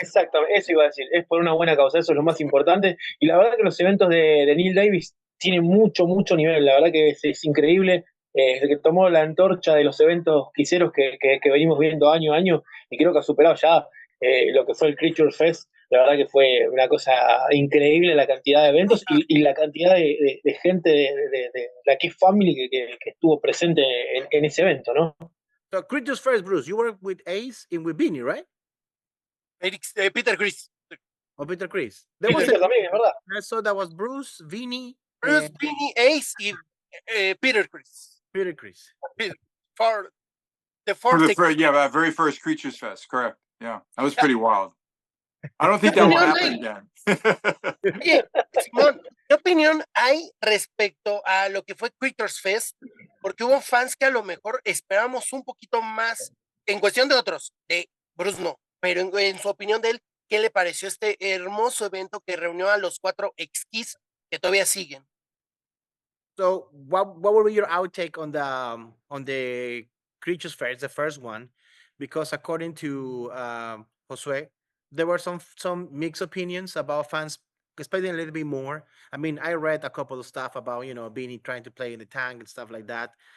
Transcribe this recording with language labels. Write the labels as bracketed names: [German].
[Spanish] Exactamente, eso iba a decir, es por una buena causa, eso es lo más importante, y la verdad que los eventos de Neil Davis tienen mucho nivel, la verdad que es increíble, desde que tomó la antorcha de los eventos quiseros que venimos viendo año a año, y creo que ha superado ya lo que fue el Creature Fest. La verdad que fue una cosa increíble la cantidad de eventos y la cantidad de gente de la Kiss Family que estuvo presente en ese evento, ¿no? [English] So, Creatures First, Bruce, you work with Ace and with Vinny, right? Peter Chris. Oh, Peter Chris. [Spanish] También, es verdad. [English] So that was Bruce, Vinny, [Spanish] Vinny, Ace y Peter Chris. [English] Peter Chris. For the very first Creatures Fest, correct. Yeah, that was pretty wild. I don't think that will happen again. [Spanish] Bien, Simón, ¿qué opinión hay respecto a lo que fue Creatures Fest? Porque hubo fans que a lo mejor esperamos un poquito más en cuestión de otros, de Bruce no, pero en su opinión de él, ¿qué le pareció este hermoso evento que reunió a los 4 ex-Kiss que todavía siguen? [English] So, what will be your outtake on the Creatures Fest, the first one? Because according to Josué, there were some mixed opinions about fans expecting a little bit more. I mean, I read a couple of stuff about, Beanie trying to play in the tank and stuff like that.